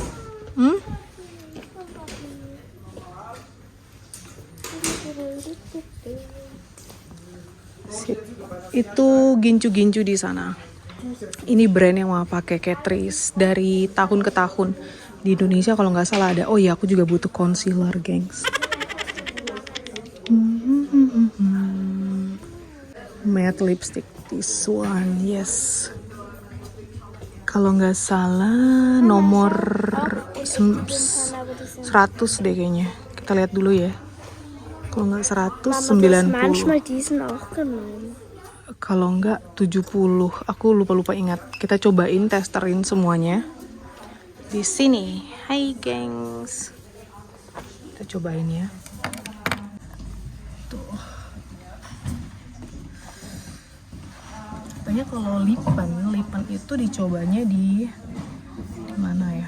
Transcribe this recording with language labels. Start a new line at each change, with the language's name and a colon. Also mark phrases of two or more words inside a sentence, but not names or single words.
Indonesian: Itu gincu-gincu di sana. Ini brand yang Mama pakai, Catrice, dari tahun ke tahun. Di Indonesia kalau nggak salah ada. Oh iya, aku juga butuh concealer, gengs.
English: matte lipstick. This one, yes.
Indonesian: Kalau nggak salah nomor 100 deh kayaknya. Kita lihat dulu ya. Kalau nggak 190.
German: Manchmal diesen auch genommen.
Indonesian: Kalau nggak 70. Aku lupa ingat. Kita cobain, testerin semuanya di sini. Hai gengs. Kita cobain ya. Tuh. Katanya kalau lipan itu dicobanya di mana ya?